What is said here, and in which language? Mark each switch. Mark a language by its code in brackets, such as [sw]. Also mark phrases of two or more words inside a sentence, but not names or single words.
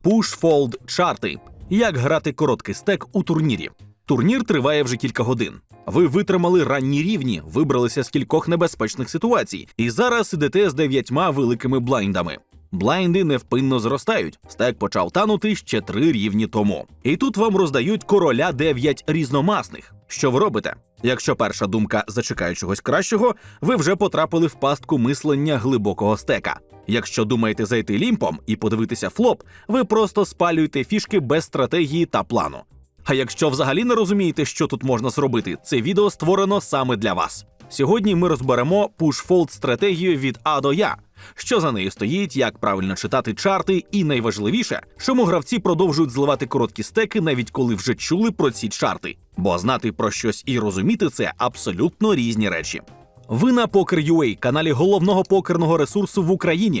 [uk] Push-Fold чарти. Як грати короткий стек у турнірі. Турнір триває вже кілька годин. Ви витримали ранні рівні, вибралися з кількох небезпечних ситуацій і зараз ідете з 9 великими блайндами. Блайнди невпинно зростають. Стек почав танути ще 3 рівні тому. І тут вам роздають короля 9 різномасних. Що ви робите? Якщо перша думка зачекає чогось кращого, ви вже потрапили в пастку мислення глибокого стека. Якщо думаєте зайти лімпом і подивитися флоп, ви просто спалюєте фішки без стратегії та плану. А якщо взагалі не розумієте, що тут можна зробити, це відео створено саме для вас. Сьогодні ми розберемо push-fold стратегію від А до Я. Що за нею стоїть, як правильно читати чарти і, найважливіше, чому гравці продовжують зливати короткі стеки, навіть коли вже чули про ці чарти. Бо знати про щось і розуміти – це абсолютно різні речі. Ви на Poker.ua, каналі головного покерного ресурсу в Україні.